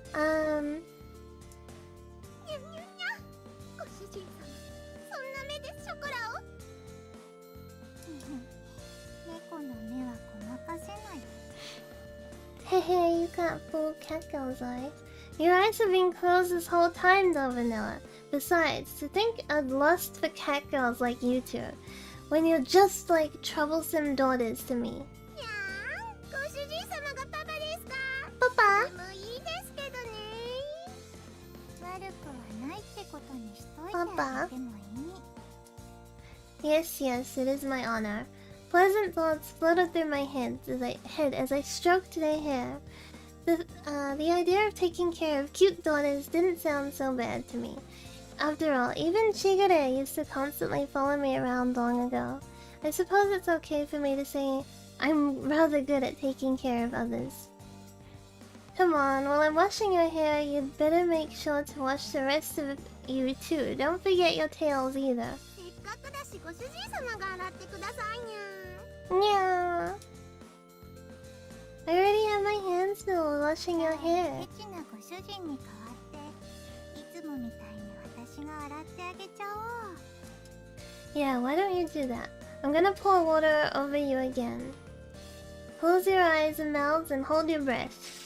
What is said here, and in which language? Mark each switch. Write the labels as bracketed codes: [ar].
[ja] にゃにゃにゃご主人様そんな目でショコラを猫の目はごまかせない [en] Hehe, you can't fool cat girl's eyes. Your eyes have been closed this whole time though, Vanilla. Besides, to think I'd lust for cat girls like you two, when you're just like troublesome daughters to me. [ja] にゃーご主人様がパパですか [en] Papa? [ja] でもいいですけどね悪くはないってことにしといてあげてもいい [en] Yes, yes, it is my honor. Pleasant thoughts floated through my head as I stroked their hair. The idea of taking care of cute daughters didn't sound so bad to me. After all, even Shigeru used to constantly follow me around long ago. I suppose it's okay for me to say I'm rather good at taking care of others. Come on, while I'm washing your hair, you'd better make sure to wash the rest of you too. Don't forget your tails either. [ja] せっかくだしご主人様が洗ってくださいにゃ [en] Yeah. I already have my hands full washing your [ja] ケ [en] hair. [ja] チなご主人に代わっていつもみたいに私が洗ってあげちゃおう [en] Yeah, why don't you do that? I'm gonna pour water over you again. Close your eyes and mouths and hold your breath.